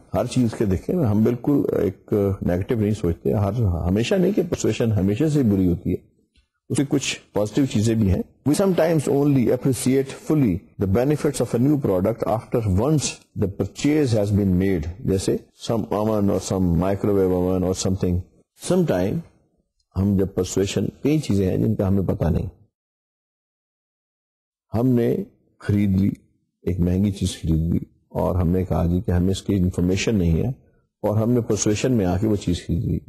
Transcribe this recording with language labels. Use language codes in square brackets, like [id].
[ur] ہر چیز کے دیکھیں ہم بالکل ایک نیگیٹو نہیں سوچتے، ہمیشہ نہیں کہ پرسویشن ہمیشہ سے بری ہوتی ہے، اس کی کچھ پازیٹیو چیزیں بھی ہیں. [en] We sometimes only appreciate fully the benefits of a new product after once the purchase has been made. [ur] جیسے [en] some oven or some microwave oven or something. Sometime [ur] ہم جب پرسویشن، کئی چیزیں ہیں جن کا ہمیں پتہ نہیں، ہم نے خرید لی، ایک مہنگی چیز خرید لی، اور ہم نے کہا جی کہ ہمیں اس کی انفارمیشن نہیں ہے، اور ہم نے پرسویشن میں آ کے وہ چیز خرید لی.